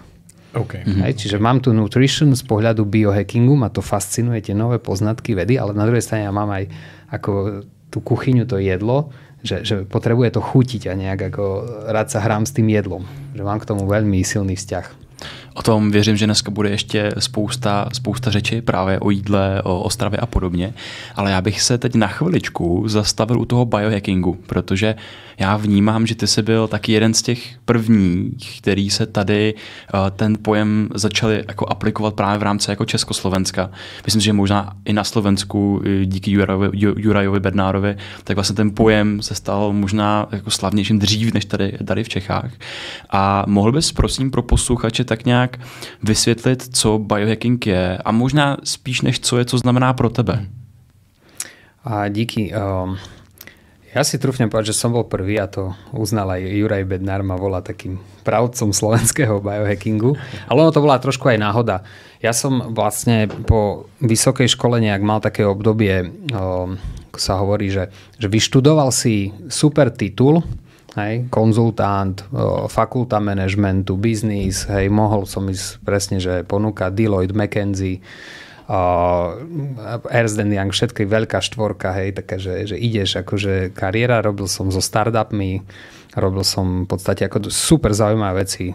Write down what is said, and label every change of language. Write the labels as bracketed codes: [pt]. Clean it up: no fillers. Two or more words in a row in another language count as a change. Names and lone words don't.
[sk] Okay. Čiže mám tu nutrition z pohľadu biohackingu, ma to fascinuje, tie nové poznatky, vedy, ale na druhej strane ja mám aj ako tú kuchyňu, to jedlo, že potrebuje to chutiť a nejak ako rád sa hrám s tým jedlom. Že mám k tomu veľmi silný vzťah. [cs] O tom věřím, že dneska bude ještě spousta řeči právě o jídle, o stravě a podobně. Ale já bych se teď na chviličku zastavil u toho biohackingu, protože já vnímám, že ty jsi byl taky jeden z těch prvních, který se tady ten pojem začali jako aplikovat právě v rámci jako Československa. Myslím, že možná i na Slovensku díky Jurajovi Bednárovi, tak vlastně ten pojem se stal možná jako slavnějším dřív než tady v Čechách. A mohl bys prosím pro posluchače tak nějak vysvětlit, co biohacking je a možná spíš než co je, co znamená pro tebe? A díky. [sk] Ja si trúfnem povedať, že som bol prvý a to uznal aj Juraj Bednár, ma volá takým pravdcom slovenského biohackingu. Ale ono to bola trošku aj náhoda. Ja som vlastne po vysokej škole nejak mal také obdobie, ako sa hovorí, že vyštudoval si super titul, hej, konzultant, fakulta managementu, biznis, hej, mohol som ísť presne, že ponúkať Deloitte, McKinsey, Ernst & Young, všetko veľká štvorka, hej, také, že ideš akože kariéra, robil som so startupmi, robil som v podstate ako super zaujímavé veci.